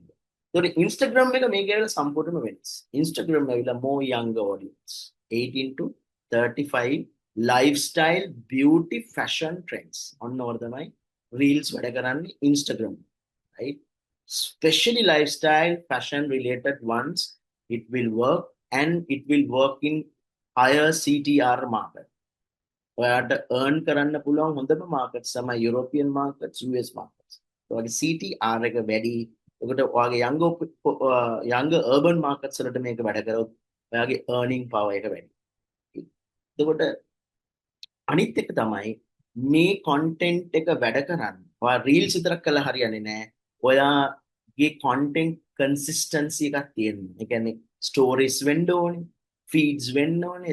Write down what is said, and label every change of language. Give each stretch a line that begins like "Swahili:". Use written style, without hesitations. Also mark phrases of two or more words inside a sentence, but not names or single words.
Sinhala: So Instagram එක මේක ඇවිල්ලා සම්පූර්ණයෙන්ම වෙනස්. Instagram ඇවිල්ලා
English: more younger audience 18 to 35 lifestyle beauty fashion trends
Sinhala: ඔන්න ඔර තමයි reels වැඩ කරන්නේ Instagram, right?
English: Especially lifestyle fashion related ones, it will work, and it will work in higher CTR market.
Sinhala: ඔයාට earn කරන්න පුළුවන් හොඳම markets තමයි
English: European markets, US markets.
Sinhala: ඔයාගේ CTR එක වැඩි. ඒකට ඔයාගේ
English: younger urban markets
Sinhala: වලට මේක වැඩ කරොත් ඔයාගේ
English: earning power
Sinhala: එක වැඩි. එතකොට අනිත් එක තමයි මේ content එක වැඩ කරන්න. ඔයා reels විතරක් කළා හරියන්නේ නැහැ. ඔයාගේ
English: content consistency
Sinhala: එකක් තියෙන්න. ඒ කියන්නේ stories වෙන්න ඕනේ, feeds වෙන්න ඕනේ.